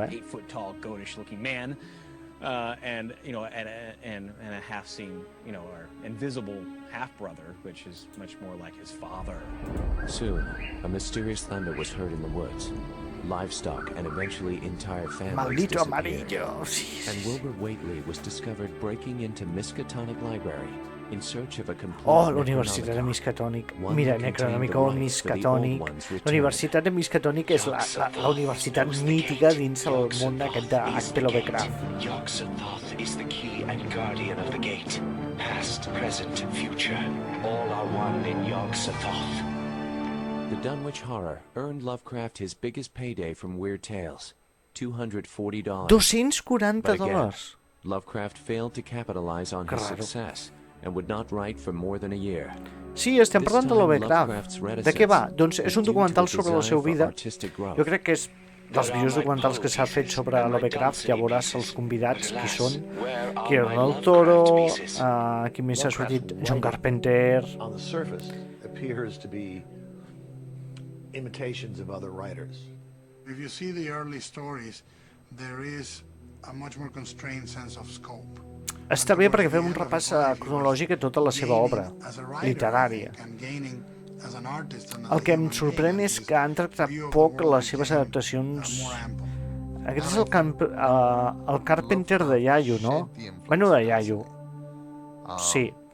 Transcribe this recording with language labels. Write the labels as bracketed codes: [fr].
[en] 8 foot tall, goatish looking man. And a half seen, our invisible half brother, which is much more like his father. Soon, a mysterious thunder was heard in the woods. Livestock and eventually entire families [es] Maldito [en] disappeared. [es] amarillo. Sí. [en] And Wilbur Whately was discovered breaking into Miskatonic Library in search of a complete [ca] Oh, l'Universitat de Miskatonic. Mira, Necronomicon, Miskatonic. La Universitat de Miskatonic és la universitat mítica dins el món aquest d'H.P. Lovecraft. [en] Yog-Sothoth is the key and guardian of the gate. Past, present, future, all are one in Yog-Sothoth. The Dunwich Horror earned Lovecraft his biggest payday from Weird Tales, $240. $240. Lovecraft failed to capitalize on his success and would not write for more than a year. [ca] Sí, estem parlant de Lovecraft. De què va? Doncs és un documental sobre la seva vida. Jo crec que és dels millors documentals que s'ha fet sobre Lovecraft. Ja veuràs els convidats qui són. Guillermo del Toro, qui més ha sortit, John Carpenter. [en] On the surface appears to be imitations of other writers. If you see the early stories, there is a much more constrained sense of scope. [ca] Està bé perquè fem un repàs cronològic a tota la seva obra literària. El que em sorprèn és que han tractat poc les seves adaptacions. Aquest és el Carpenter de Iaio, no? Bueno, de Iaio. Sí.